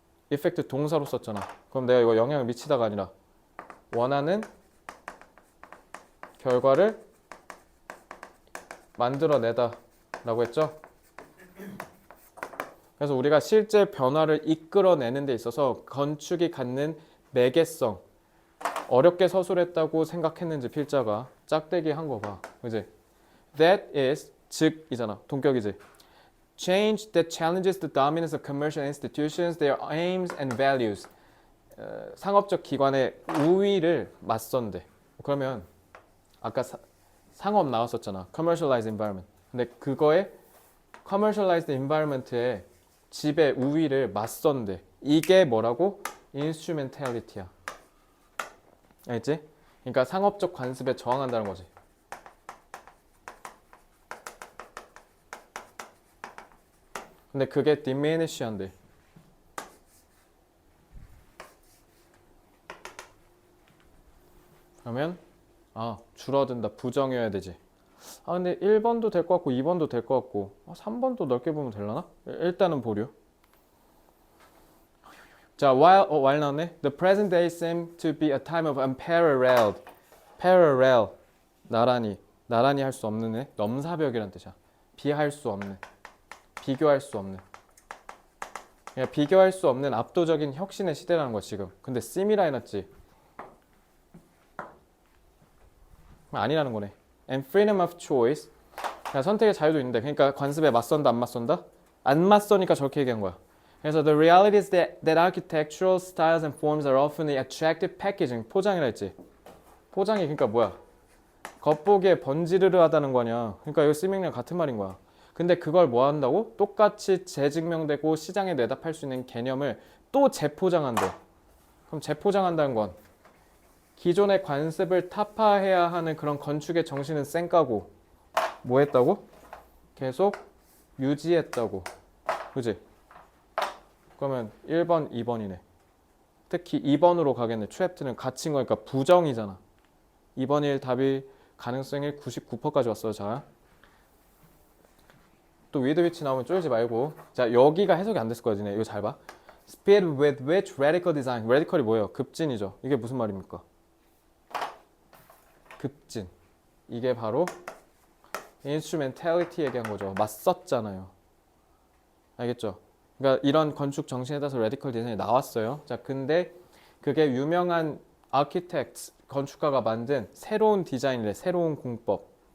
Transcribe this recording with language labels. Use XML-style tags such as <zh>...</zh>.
<ko>effect 동사로 썼잖아. 그럼 내가 이거 영향을 미치다가 아니라 원하는 결과를 만들어내다 라고 했죠? 그래서 우리가 실제 변화를 이끌어내는 데 있어서 건축이 갖는 매개성 어렵게 서술했다고 생각했는지 필자가 짝대기 한 거 봐. 그지?</ko> <en>That is</en> <ko>즉이잖아. 동격이지.</ko> <en>Change that challenges the dominance of commercial institutions, their aims and values.</en> <ko>상업적 기관의 우위를 맞선대. 그러면 아까 상업 나왔었잖아.</ko> <en>Commercialized environment.</en> <ko>근데 그거에</ko> <en>Commercialized environment</en> <ko>의 지배 우위를 맞선대. 이게 뭐라고? Instrumentality야. 알겠지? 그러니까 상업적 관습에 저항한다는 거지. 근데 그게 diminish 한대. 그러면 줄어든다. 부정이어야 되지. 근데 1번도 될 것 같고 2번도 될 것 같고 3번도 넓게 보면 되려나? 일단은 보류. 자, while 나왔네.</ko> <en>The present day seems to be a time of unparalleled.</en> <ko>parallel. 나란히 할 수 없는 애. 넘사벽이란 뜻이야. 비할 수 없는. 비교할 수 없는. 그냥 비교할 수 없는 압도적인 혁신의 시대라는 거야 지금. 근데 sim이라 해놨지. 아니라는 거네.</ko> <en>And freedom of choice.</en> <ko>선택의 자유도 있는데 그러니까 관습에 맞선다 안 맞선다? 안 맞서니까 저렇게 얘기한 거야.</ko> <en>그래서 the reality is that architectural styles and forms are often the attractive packaging.</en> <ko>포장이라 했지. 포장이 그러니까 뭐야? 겉보기에 번지르르하다는 거냐. 그러니까 이거 시밍이랑 같은 말인 거야. 근데 그걸 뭐 한다고? 똑같이 재증명되고 시장에 내다 팔 수 있는 개념을 또 재포장한대. 그럼 재포장한다는 건 기존의 관습을 타파해야 하는 그런 건축의 정신은 쌩까고 뭐 했다고? 계속 유지했다고. 그지? 그러면 1번, 2번이네. 특히 2번으로 가겠네. 트랩트는 갇힌 거니까 부정이잖아. 2번일 답이 가능성이 99%까지 왔어요. 자, 또 with which 나오면 쫄지 말고. 자, 여기가 해석이 안 됐을 거야. 니네 이거 잘 봐.</ko> <en>Speed with which radical design.</en> <ko>radical이 뭐예요? 급진이죠. 이게 무슨 말입니까? 급진. 이게 바로 instrumentality 얘기한 거죠. 맞섰잖아요. 알겠죠? 그러니까 이런 건축 정신에 따라서 radical 디자인이 나왔어요. 자, 근데 그게 유명한 architect, 건축가가 만든 새로운 디자인이래. 새로운 공법.</ko>